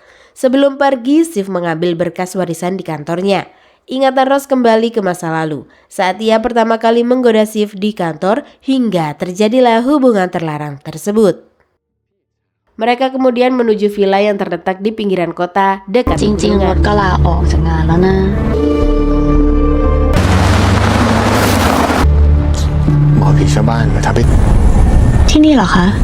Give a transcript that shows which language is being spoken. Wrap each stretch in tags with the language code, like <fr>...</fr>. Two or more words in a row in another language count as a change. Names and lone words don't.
<id>Sebelum pergi, Siv mengambil berkas warisan di kantornya. Ingatan Ros kembali ke masa lalu, saat ia pertama kali menggoda Siv di kantor hingga terjadilah hubungan terlarang tersebut. Mereka kemudian menuju villa yang terletak di pinggiran kota dekat bendungan.</id> <th>ก็ลาออกจากงานแล้วนะ หมอผีชาวบ้านมาทำให้ ที่นี่เหรอคะ</th>